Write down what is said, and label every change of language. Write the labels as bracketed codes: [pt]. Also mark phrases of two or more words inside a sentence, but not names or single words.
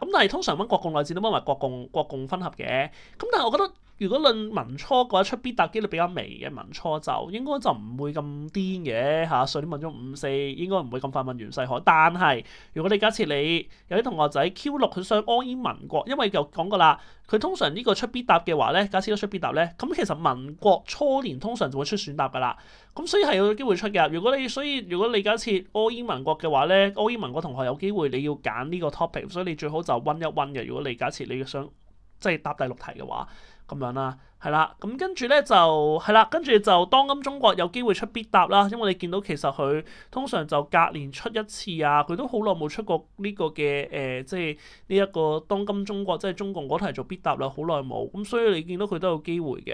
[yue] 咁但係通常溫國共內戰都溫埋國共分合嘅。咁但係我覺得，如果論民初嘅話，出必答機率比較微嘅，民初就應該就唔會咁癲嘅嚇。上年問咗5·4，應該唔會咁快問袁世凱。但係如果你假設你有啲同學仔 Q6 佢想 [en] all in [yue] 民國，因為就講過啦，佢通常呢個出必答嘅話咧，假設都出必答咧，咁其實民國初年通常就會出選答㗎啦。咁所以係有機會出嘅。如果你假設 [en] all in [yue] 民國嘅話咧 ， [en] all in [yue] 民國同學有機會你要揀呢個 topic，所以你最好就溫一溫嘅。如果你假設你想即係答第6題嘅話，咁樣啦。係啦，咁跟住咧就係啦，跟住就當今中國有機會出必答啦，因為你見到其實佢通常就隔年出一次啊，佢都好耐冇出過呢個嘅即係呢一個當今中國即係中共嗰題做必答啦，好耐冇，咁所以你見到佢都有機會嘅。